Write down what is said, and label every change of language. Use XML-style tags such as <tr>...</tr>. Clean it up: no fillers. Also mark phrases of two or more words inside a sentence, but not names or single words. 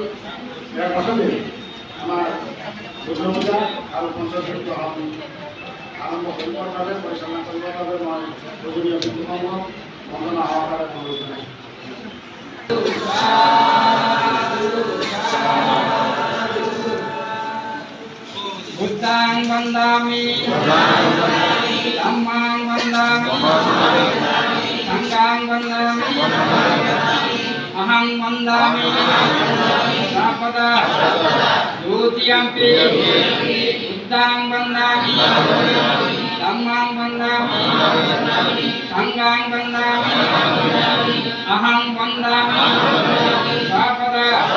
<as>ইয়াৰ পাছতেই আমাৰ বুদ্ধ পূজা আৰু পঞ্চশীল গ্ৰহণ আৰম্ভ কৰিবৰ বাবে পৰিচালনা কৰিবৰ বাবে মই পূজনীয় ব্যক্তিসমূহক বন্দনা সহকাৰে অনুৰোধ জনাইছোঁ।</as> <pi>वन्दामि धम्मां वन्दामि संघां वन्दामि अहं वन्दामि सर्वदा द्वितीयम्पि बुद्धां वन्दामि धम्मां वन्दामि संघां वन्दामि अहं वन्दामि सर्वदा</pi>